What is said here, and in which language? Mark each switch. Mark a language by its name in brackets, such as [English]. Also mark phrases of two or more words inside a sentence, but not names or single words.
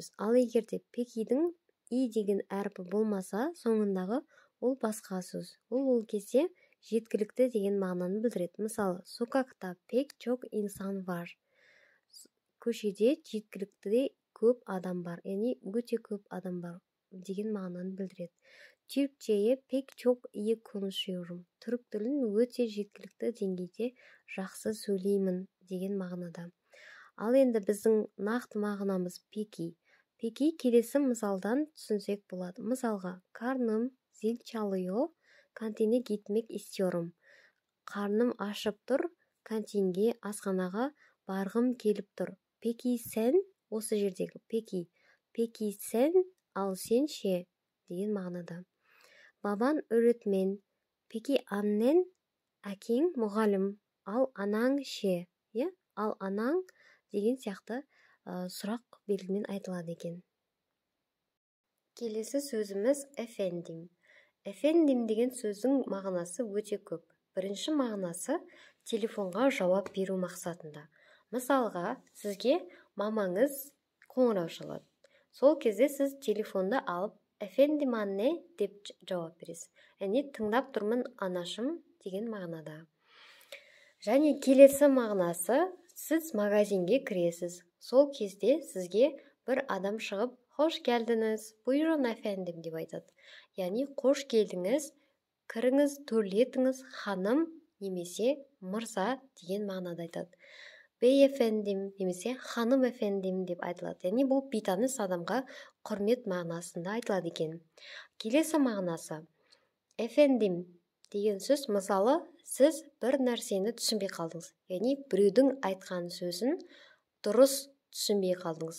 [Kazakh] Ал егерде пекидің и деген әрпі болмаса, соңындағы ол басқа сөз. Ол кезде жеткілікті деген мағынаны білдіреді. Мысалы, [Turkish] sokakta pek çok insan var. [Kazakh] Көшеде жеткілікті көп адам бар, яғни өте көп адам бар деген мағынаны білдіреді. [Turkish] Türkçe'ye pek çok iyi konuşuyorum. [Kazakh] Түрік тілін өте жеткілікті деңгейде жақсы сөйлеймін деген мағынада. Ал енді біздің нақты мағынамыз пеки. Пеки келесі мысалдан түсінсек болады. Мысалға, [Turkish] karnım zil çalıyor, kantine gitmek istiyorum. [Kazakh] Қарным ашып тұр, кантинге, асханаға барғым келіп тұр. Пеки сен, осы жердегі пеки. Пеки сен, ал сен ше деген мағынада. [Turkish] Baban öğretmen, peki annen, [Kazakh] әкең мұғалім, ал анаң ше, ал анаң деген сияқты сұрақ белгімен айтылады екен. Келесі сөзіміз efendim. Efendim деген сөздің мағынасы өте көп. Бірінші мағынасы телефонға жауап беру мақсатында. Мысалға, сізге мамаңыз қоңырау шалады. Сол кезде сіз телефонды алып [Turkish] Efendim anne [Kazakh] деп жауап бересіз. Яғни тыңдап тұрмын анашым деген мағынада. Және келесі мағынасы, сіз магазинге кіресіз. Сол кезде сізге бір адам шығып, хош келдіңіз, [Turkish] buyurun efendim [Kazakh] деп айтады. Яғни қош келдіңіз, кіріңіз, төрлетіңіз, ханым немесе мырза деген мағынада айтады. [Turkish] Bey efendim [Kazakh] немесе ханым efendim деп айтылады. Яғни бұл бейтаныс адамға құрмет мағынасында айтылады екен. Келесі мағынасы. Efendim деген сөз, мысалы, сіз бір нәрсені түсінбей қалдыңыз. Яғни біреудің айтқан сөзін дұрыс түсінбей қалдыңыз.